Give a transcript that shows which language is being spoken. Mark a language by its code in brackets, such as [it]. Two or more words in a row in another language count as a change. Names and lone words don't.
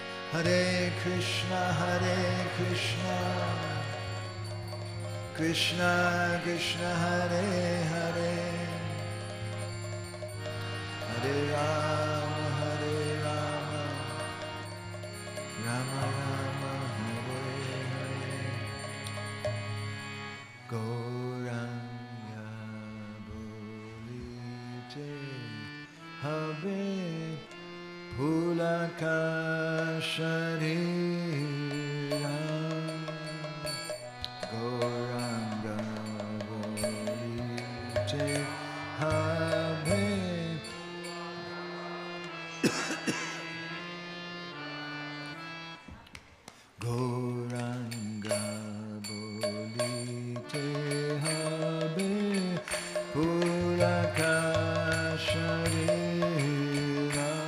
[sa] हरे कृष्ण, कृष्ण कृष्ण, हरे हरे, हरे राम, राम राम, हरे हरे. [bn] গৌরাঙ্গ বলিতে হবে পুলক শরীর. গৌরাঙ্গ বলিতে হবে গৌরাঙ্গ বলিতে হবে পুলক শরীর.